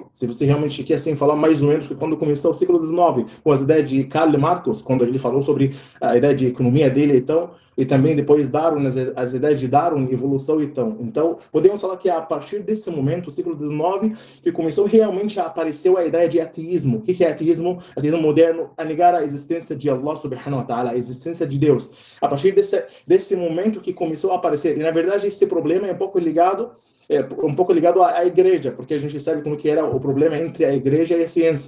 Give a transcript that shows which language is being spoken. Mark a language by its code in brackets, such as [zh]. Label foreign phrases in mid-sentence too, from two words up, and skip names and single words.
[pt] Se você realmente quer assim, falar mais ou menos que quando começou o século XIX, com as ideias de Karl Marx, quando ele falou sobre a ideia de economia dele, então, e também depois Darwin, as ideias de Darwin, evolução, então. Então, podemos falar que a partir desse momento, o século XIX, que começou realmente a aparecer a ideia de ateísmo. O que é ateísmo? Ateísmo moderno, a negar a existência de [ar] الله سبحانه وتعالى, [pt] a existência de Deus. A partir desse momento que começou a aparecer, e na verdade esse problema é um pouco ligado à igreja, porque a gente sabe como que era o problema entre a igreja e a ciência.